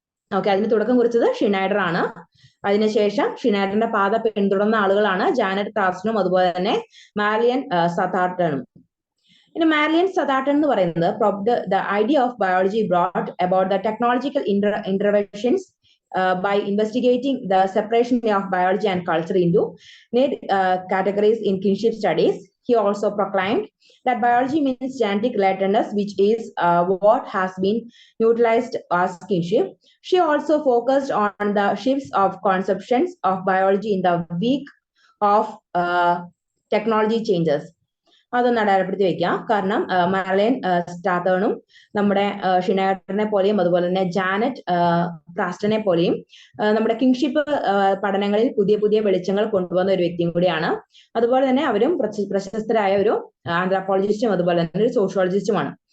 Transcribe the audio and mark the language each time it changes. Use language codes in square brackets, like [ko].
[ml] Okay, അതിന് തുടക്കം കുറിച്ചത് ഷിനൈഡർ ആണ്. അതിനുശേഷം ഷിനൈഡറിന്റെ പാത പിന്തുടർന്ന ആളുകളാണ് ജാനറ്റ് ക്രാസ്റ്റണും അതുപോലെ തന്നെ മാരിയൻ സതാർട്ടണും. ഇനി മാരിയൻ സതാർട്ടൺ എന്ന് പറയുന്നത് [en] the idea of biology brought about the technological interventions by investigating the separation of biology and culture into neat categories in kinship studies. He also proclaimed that biology means genetic relatedness, which is what has been utilized as kinship. She also focused on the shifts of conceptions of biology in the wake of technology changes. [ml] അതൊന്ന് അടയാളപ്പെടുത്തി വെക്കാം. കാരണം Marian സതാർട്ടണും നമ്മുടെ ഷിനൈഡറിനെ പോലെയും അതുപോലെ തന്നെ Janet ക്രാസ്റ്റനെ പോലെയും നമ്മുടെ കിങ്ഷിപ്പ് പഠനങ്ങളിൽ പുതിയ പുതിയ വെളിച്ചങ്ങൾ കൊണ്ടുവന്ന ഒരു വ്യക്തിയും കൂടിയാണ്. അതുപോലെ തന്നെ അവരും പ്രശസ്തരായ ഒരു ആന്ത്രോപോളജിസ്റ്റും അതുപോലെ തന്നെ ഒരു സോഷ്യോളജിസ്റ്റുമാണ്.